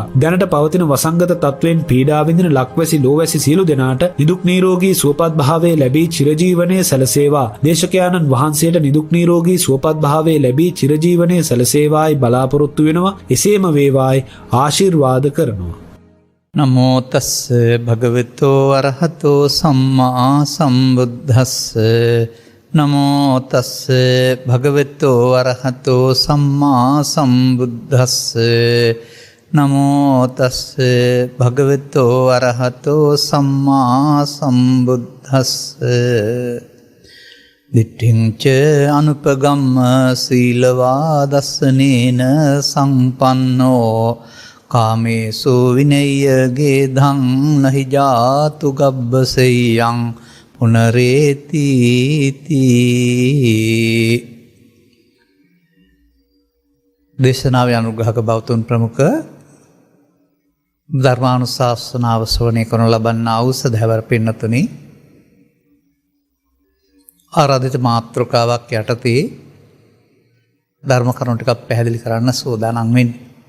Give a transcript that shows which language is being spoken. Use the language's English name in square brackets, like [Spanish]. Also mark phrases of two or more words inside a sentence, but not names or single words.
[Sinhala] දැනට පවතින වසංගත තත්වයෙන් පීඩා විඳින ලක්වැසි ලෝවැසි සියලු දෙනාට නිදුක් නිරෝගී සුවපත් භාවය ලැබී චිරජීවනයේ සැලසේවා. දේශකයාණන් වහන්සේට නිදුක් නිරෝගී සුවපත් භාවය ලැබී චිරජීවනයේ සැලසේවායි බලාපොරොත්තු වෙනවා. එසේම වේවායි ආශිර්වාද කරනවා. [Pali] නමෝ තස්ස භගවතෝ අරහතෝ සම්මා සම්බුද්දස්ස. නමෝ තස්ස භගවතෝ අරහතෝ සම්මා සම්බුද්දස්ස. නමෝ තස්ස භගවතෝ අරහතෝ සම්මා සම්බුද්දස්ස. දිට්ඨිංච අනුපගම්ම සීලවා දස්සනේන සංපන්නෝ කාමේසු විනය්‍යගේ ධං නහි ජාතු ගබ්බසෙයං පුනරේති [Sinhala] දේශනාවේ අනුග්‍රහක බෞතුන් ප්‍රමුඛ ධර්මානුශාසනාව ශ්‍රවණය කරනු ලබන්නා වූ සදහැවර පින්නතුනි, ආරාධිත මාතෘකාවක් යටතේ ධර්ම කරුණු ටිකක් පැහැදිලි කරන්න සූදානම් වෙන්නේ.